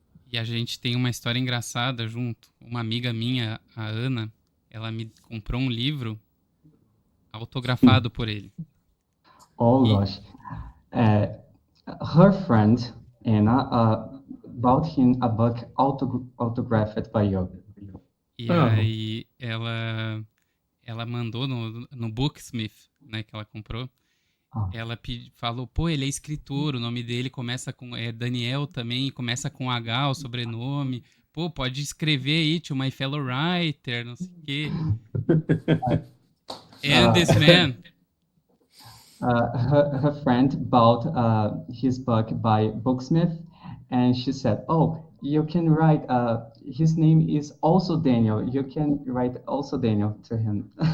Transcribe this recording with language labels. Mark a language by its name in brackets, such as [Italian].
[Portuguese] E a gente tem uma história engraçada junto. Uma amiga minha, a Ana, ela me comprou um livro autografado por ele. [English] Oh gosh. Her friend Anna bought him a book autographed by you. [Portuguese] E aí ela mandou no Booksmith, né, que ela comprou. Ela falou, pô, ele é escritor, o nome dele começa com... É Daniel também, começa com H, o sobrenome. Pô, pode escrever aí, [English] to my fellow writer, [Portuguese] não sei o quê. [English] And this man... Her friend bought his book by Booksmith, and she said, "Oh, you can write. His name is also Daniel. You can write also Daniel to him."